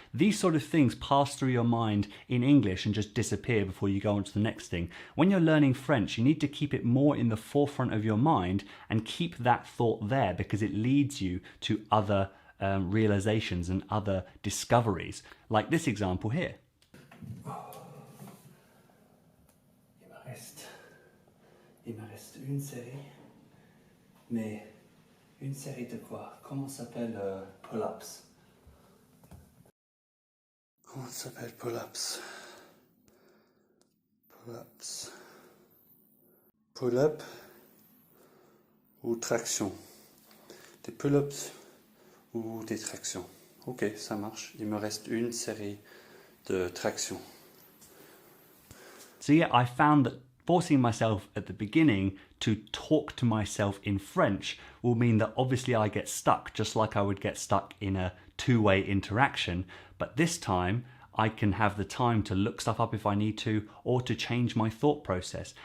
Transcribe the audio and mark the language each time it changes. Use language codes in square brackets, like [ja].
[en] These sort of things pass through your mind in English and just disappear before you go on to the next thing. When you're learning French, you need to keep it more in the forefront of your mind and keep that thought there because it leads you to other realizations and other discoveries, like this example here. [fr] Il me reste une série, mais une série de quoi? Comment s'appelle pull-ups? Comment ça s'appelle pull-ups? Pull-ups. Pull-up ou traction? Des pull-ups ou des tractions? Ok, ça marche. Il me reste une série de tractions. [en] So yeah, I found that forcing myself at the beginning to talk to myself in French will mean that obviously I get stuck, just like I would get stuck in a two-way interaction. But this time I can have the time to look stuff up if I need to, or to change my thought process.